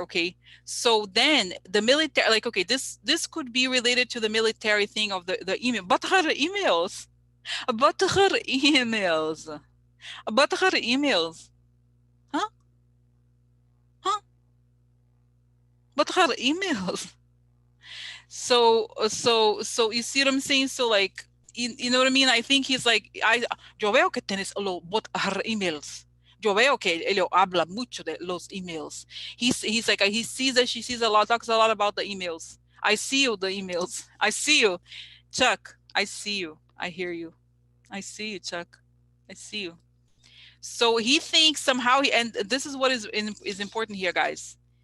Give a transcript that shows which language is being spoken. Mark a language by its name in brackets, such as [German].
[English] Okay, so then the military, like, okay, this could be related to the military thing of the email, but her emails, but her emails, but her emails, huh? Huh? But her emails. So you see what I'm saying? So like, you know what I mean? I think he's like, [Spanish] yo veo que tienes [English] bot her emails. [Spanish] Yo veo que él habla mucho de los emails. [English] He's like, he sees that she sees a lot, talks a lot about the emails. I see you, the emails. I see you, Chuck. I see you. I hear you. I see you, Chuck. I see you. So he thinks somehow and this is what is important here, guys.